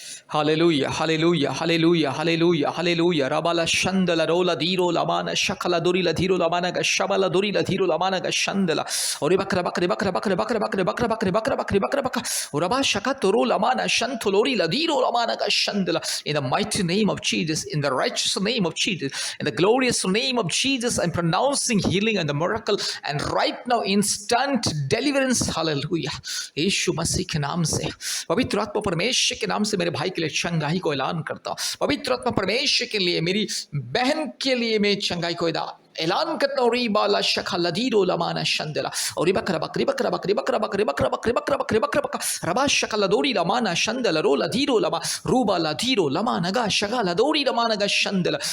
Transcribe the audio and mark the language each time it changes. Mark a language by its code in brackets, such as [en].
[en] Hallelujah hallelujah hallelujah hallelujah hallelujah. रबाला शंदला रोला धीरो लमाना शकला दुरीला धीरो लमाना का शबला दुरीला धीरो लमाना का शंदला और बकरा बकरे बकरा बकरे बकरा बकरे बकरा बकरे बकरा बकरे बकरा बकरा और रबा शका तोरो लमाना शंथलोरी लधीरो लमाना का शंदला। In the mighty name of Jesus, in the righteous name of Jesus, in the glorious name of Jesus, I'm pronouncing healing and the miracle and right now instant deliverance. Hallelujah. [hi] यीशु मसीह के नाम से, पवित्र आत्मा परमेश्वर के नाम से मेरे भाई के लिए चंगाई को ऐलान करता हूं। पवित्र आत्मा परमेश्वर के लिए, मेरी बहन के लिए मैं चंगाई को ऐलान करता हूँ। रीबाला शखा लदीरो लमाना शंदला और बकरा बकरी बकरा बकरी बकरा बकरी बकरा बकरी बकरा बकरी बकरा बकरा रबा शका लदोरी लमाना शंदला रो लधीरो लमा रूबा लधीरो लमाना गा शगा लदोरी लमाना गा शंदला।